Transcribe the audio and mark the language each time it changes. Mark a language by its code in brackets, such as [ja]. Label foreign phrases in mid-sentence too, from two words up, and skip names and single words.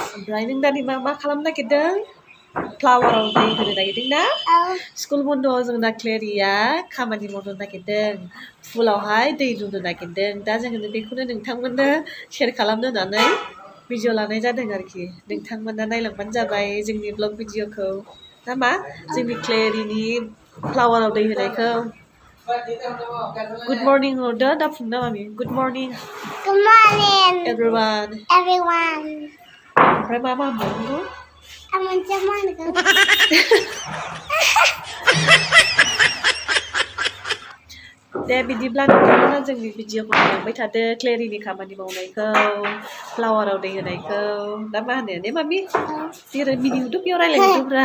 [brx] ओमफ्राय नों दानि मा खालामनो नागिरदों फ्लावाराव दै होनो नागिरदों ना स्कुल बन्द'आव जोंना क्लेरिया खामानि मावनो नागिरदों फुलावहाय दै लुनो नागिरदों दा जोङो बेखौनो नोंथांमोननो शेयार खालामनो होननानै भिडिअ लानाय जादों आरोखि नोंथांमोना नायलांबानो जाबाय जोंनि ब्लग भिडिअखौ ना मा जोंनि क्लेरिनि फ्लावाराव दै होनायखौ [en] Good morning [brx] हरदो दा फुंना मामि [en] Good morning Good morning everyone everyone. [brx] ओमफ्राय मा होनबावनांगौ आं मोनसे मा होनगोन दे बिदिब्ला नोंथांमोना जोंनि भिडिअखौ नायलांबाय थादो क्लेरिनि खामानि मावनायखौ फ्लावाराव दै होनायखौ दा मा होनो ने मामि जेरै मिनिहोदो बेयाव रायलायहरदोब्रा